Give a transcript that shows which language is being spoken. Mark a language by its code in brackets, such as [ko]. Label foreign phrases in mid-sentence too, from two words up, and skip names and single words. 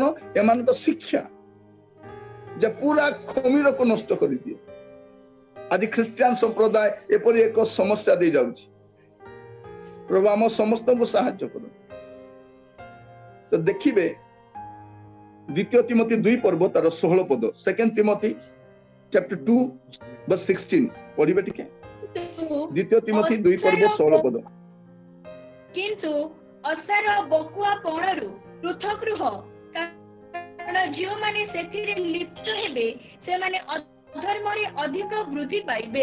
[or] ଏମାନଙ୍କ ଶିକ୍ଷା ଯେ ପୁରା ଖମିରକୁ ନଷ୍ଟ କରିଦିଏ। ଆଜି ଖ୍ରୀଷ୍ଟିଆନ ସମ୍ପ୍ରଦାୟ ଏପରି ଏକ ସମସ୍ୟା ଦେଇ ଯାଉଛି। ପ୍ରଭୁ ଆମ ସମସ୍ତଙ୍କୁ ସାହାଯ୍ୟ କରନ୍ତୁ। ତ ଦେଖିବେ ଦ୍ୱିତୀୟ ତିମୋଥୀ 2 ପର୍ବ ତାର 16 ପଦ, [en] 2 Timothy chapter 2 verse 16 [or] ପଢିବେ ଟିକେ। ଦ୍ୱିତୀୟ ତିମୋଥୀ 2 ପର୍ବ 16 ପଦ। କିନ୍ତୁ ଅସାର ବକୁଆ ପଣରୁ ପୃଥକ ରୁହ, କାରଣ ଯେଉଁମାନେ ସେଥିରେ ଲିପ୍ତ ହେବେ ସେମାନେ ଅଧର୍ମରେ ଅଧିକ ବୃଦ୍ଧି ପାଇବେ।